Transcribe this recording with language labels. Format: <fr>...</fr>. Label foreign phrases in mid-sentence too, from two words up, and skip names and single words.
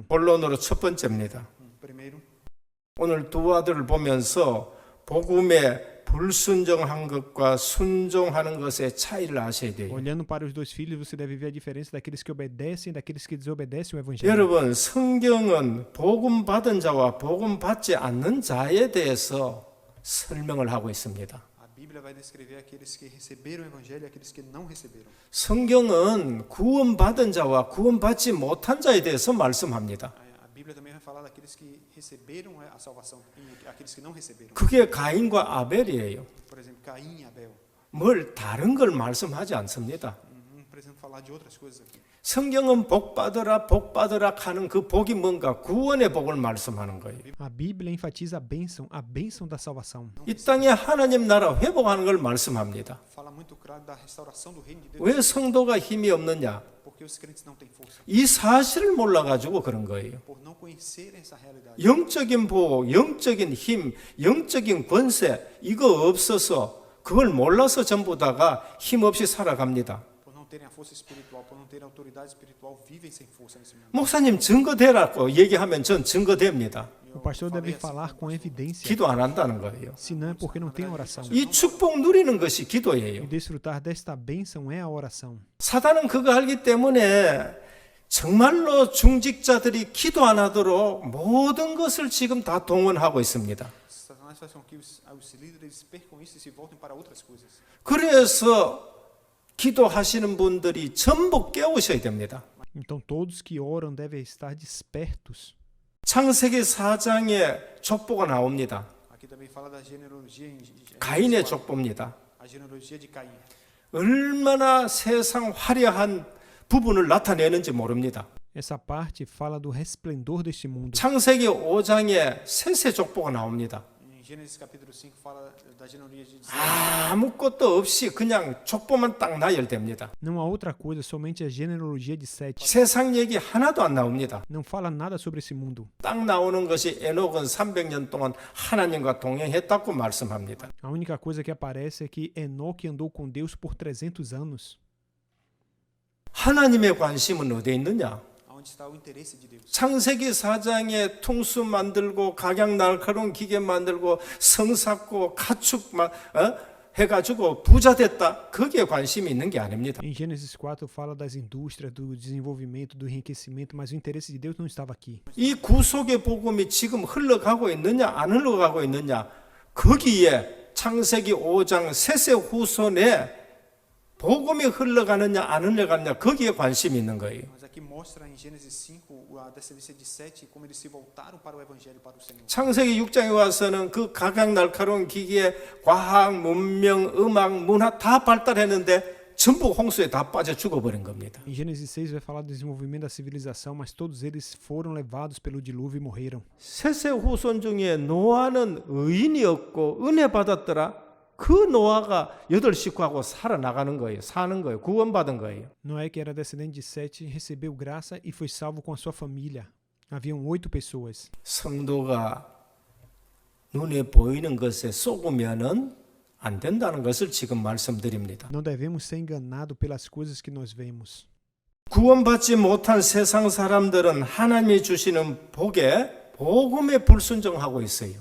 <ko>본론으로 첫 번째입니다.</ko> <pt>Primeiro,</pt> <ko>오늘 두 아들을 보면서 복음에 불순종한 것과 순종하는 것의 차이를 아셔야 돼요.</ko> <pt>Olhando para os dois filhos, você deve ver a diferença daqueles que obedecem e daqueles que desobedecem o evangelho.</pt> <ko>여러분, 성경은 복음 받은 자와 복음 받지 않는 자에 대해서 설명을 하고 있습니다.</ko> <pt>a Bíblia vai descrever aqueles que receberam o evangelho e aqueles que não receberam.</pt> <ko>성경은 구원받은 자와 구원받지 못한 자에 대해서 말씀합니다.</ko> <pt>A Bíblia também vai falar daqueles que receberam a salvação e aqueles que não receberam.</pt> <ko>그게 가인과 아벨이에요.</ko> <pt>Por exemplo, Caim e Abel.</pt> <ko>뭘 다른 걸 말씀하지 않습니다.</ko> <pt>Não precisamos falar de outras coisas aqui.</pt> <ko>성경은 복 받으라 하는 그 복이 뭔가 구원의 복을 말씀하는 거예요.</ko> <pt>A Bíblia enfatiza a bênção da salvação.</pt> <ko>이 땅에 하나님 나라 회복하는 걸 말씀합니다.</ko> <pt>Fala muito claro da restauração do reino de Deus.</pt> <ko>왜 성도가 힘이 없느냐?</ko> <pt>Porque os crentes não têm força.</pt> <ko>이 사실을 몰라가지고 그런 거예요.</ko> <pt>Por não conhecerem essa realidade.</pt> <ko>영적인 보호, 영적인 힘, 영적인 권세 이거 없어서 그걸 몰라서 전부 다가 힘없이 살아갑니다.</ko> <pt>Por não terem a força espiritual, por não terem a autoridade espiritual, vivem sem força nesse mundo.</pt> <ko>목사님 증거되라고 얘기하면 전 증거됩니다.</ko> <pt>O pastor deve falar com evidência.</pt> <ko>기도 안 한다는 거예요.</ko> <pt>Se não é porque não tem oração.</pt> <ko>이 축복 누리는 것이</ko> <pt>E</pt> <ko>기도예요.</ko> <pt>desfrutar desta bênção é a oração.</pt> <ko>사단은 그거 알기 때문에 정말로 중직자들이 기도 안 하도록 모든 것을 지금 다 동원하고 있습니다.</ko> <pt>Satanás faz com que os líderes percam isso e se voltem para outras coisas.</pt> <ko>그래서 기도하시는 분들이 전부 깨우셔야 됩니다.</ko> <pt>Então todos que oram devem estar despertos.</pt> <ko>창세기 4장에 족보가 나옵니다.</ko> <pt>Aqui também fala da genealogia em</pt> <ko>가인의 족보입니다.</ko> <pt>a genealogia de Caim.</pt> <ko>얼마나 세상 화려한 부분을 나타내는지 모릅니다.</ko> <pt>Essa parte fala do resplendor deste mundo.</pt> <ko>창세기 5장에 셋의 족보가 나옵니다.</ko> <pt>Em Gênesis capítulo 5 fala da genealogia de Sete.</pt> <ko>아무것도 없이 그냥 족보만 딱 나열됩니다.</ko> <pt>Não há outra coisa, somente a genealogia de Sete.</pt> <ko>세상 얘기 하나도 안 나옵니다.</ko> <pt>Não fala nada sobre esse mundo.</pt> <ko>딱 나오는 것이 에녹은 300년 동안 하나님과 동행했다고 말씀합니다.</ko> <pt>A única coisa que aparece é que Enoque andou com Deus por 300 anos.</pt> <ko>하나님의 관심은 어디에 있느냐?</ko> <pt>Onde está o interesse de Deus?</pt> <ko>창세기 4장에 통수 만들고 각양 날카로운 기계 만들고 성 쌓고 가축 해가지고 부자 됐다. 거기에 관심이 있는 게 아닙니다.</ko> <pt>Em Gênesis 4 fala das indústrias, do desenvolvimento, do enriquecimento, mas o interesse de Deus não estava aqui.</pt> <ko>이 구속의 복음이 지금 흘러가고 있느냐 안 흘러가고 있느냐 거기에 창세기 5장 셋의 후손에 복음이 흘러가느냐 안 흘러가느냐 거기에 관심이 있는 거예요.</ko> <pt>Mas aqui mostra em Gênesis 5 a descendência de Sete como eles se voltaram para o evangelho, para o Senhor.</pt> <ko>창세기 6장에 와서는 그 각양 날카로운 기기에 과학, 문명, 음악, 문화 다 발달했는데 전부 홍수에 다 빠져 죽어버린 겁니다.</ko> <pt>Em Gênesis 6 vai falar do desenvolvimento da civilização, mas todos eles foram levados pelo dilúvio e morreram.</pt> <ko>셋의 후손 중에 노아는 의인이었고 은혜 받았더라. 그 노아가 8식구하고 살아나가는 거예요. 사는 거예요. 구원받은 거예요.</ko> <pt>Noé, que era descendente de Sete, recebeu graça e foi salvo com a sua família. Haviam 8 pessoas.</pt> <ko>성도가 눈에 보이는 것에 속으면은 안 된다는 것을 지금 말씀드립니다.</ko> <pt>Não devemos ser enganados pelas coisas que nós vemos.</pt> <ko>구원받지 못한 세상 사람들은 하나님이 주시는 복에 복음에 불순종하고 있어요.</ko>